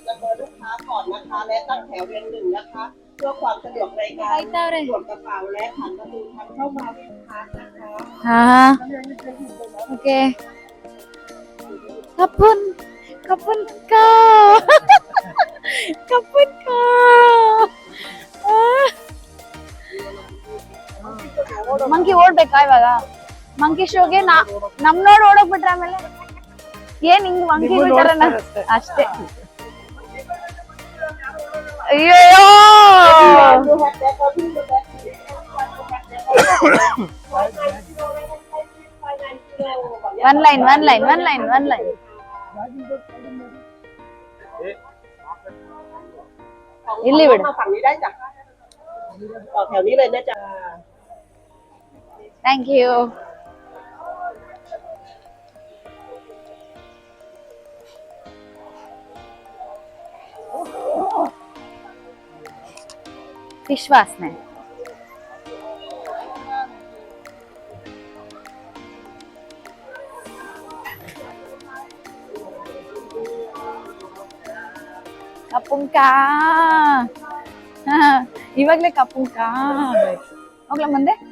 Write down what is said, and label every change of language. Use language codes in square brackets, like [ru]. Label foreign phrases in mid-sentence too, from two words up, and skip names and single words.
[th] กับเบอร์ลูกค้าก่อนนะคะและตั้งแถวเรียงหนึ่งนะคะเพื่อความสะดวกในการตรวจกระเป๋าและผ่านประตูทางเข้ามาให้ลูกค้านะคะ โอเค ขอบคุณค่ะ ขอบคุณค่ะ [kn] ಮಂಕಿ ಓಡ್ಬೇಕಾ ಇವಾಗ? ಮಂಕಿ ಶೋಗೆ ನಮ್ ನೋಡಿ ಓಡೋಕ್ ಬಿಟ್ರೆ ಆಮೇಲೆ ಏನ್ ಹಿಂಗ್ ಮಂಕಿ ಬಿಟ್ಟಾರ ಅಷ್ಟೇ. ಅಯ್ಯೋ [en] One line, one line, one line, one line. [kn] ಇಲ್ಲಿ ಬಿಡು. [th] ฝั่งนี้ได้จ้ะต่อแถวนี้เลยนะจ๊ะ [en] Thank you. [kn] ಫಿಶ್ ವಾಸನೆ. ಕಪ್ಪುಂಕ ಇವಾಗ್ಲೇ ಕಪ್ಪುಂಕ ಹೋಗ್ಲ ಮುಂದೆ.